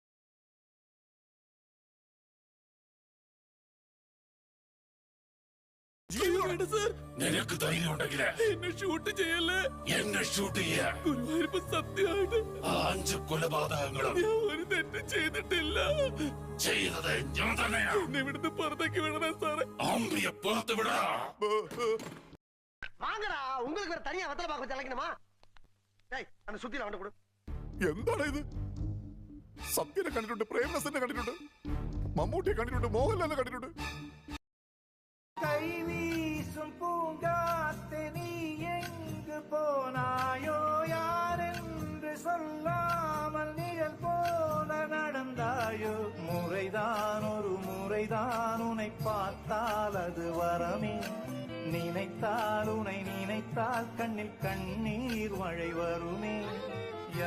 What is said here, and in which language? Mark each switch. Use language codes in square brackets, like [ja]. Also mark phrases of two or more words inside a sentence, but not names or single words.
[ml] നിനക്ക് ധൈര്യം ഉണ്ടെങ്കിൽ എന്നെ ഷൂട്ട് ചെയ്യല്ലേ. എന്നെ ഷൂട്ട് ചെയ്യാ. ഗുരുവായൂരപ്പ സത്യമായിട്ട് 5 കൊലപാതകങ്ങളും ഞാൻ ഒരു തെറ്റും ചെയ്തിട്ടില്ല. ചെയ്തത് ഞാൻ തന്നെയാ. എന്നെ ഇവിടുന്ന് പുറത്തേക്ക് വിടണേ സാറേ. അമ്പിയെ പുറത്ത് വിടാ. [ta] வாங்கடா உங்களுக்கு வேற தனியா வத்தல பாக்க வச்சு டேய் அந்த சுத்தில அவன் கொடு. [ml] എന്താണ് ഇത്? സത്യനെ കണ്ടിട്ടുണ്ട്, പ്രേംനസനെ കണ്ടിട്ടുണ്ട്, മമ്മൂട്ടിയെ കണ്ടിട്ടുണ്ട്, മോഹൻലാലിനെ കണ്ടിട്ടുണ്ട്. [ta] கைவீசும் பூங்காத்தே நீ எங்கு போனாயோ யாரென்று சொல்லாமல் நிழல் போல நடந்தாயோ முறைதான் ஒரு முறைதான் உன்னை பார்த்தால் அது வரமே நினைத்தால் உன்னை நினைத்தால் கண்ணில் கண்ணீர் மழை வருமே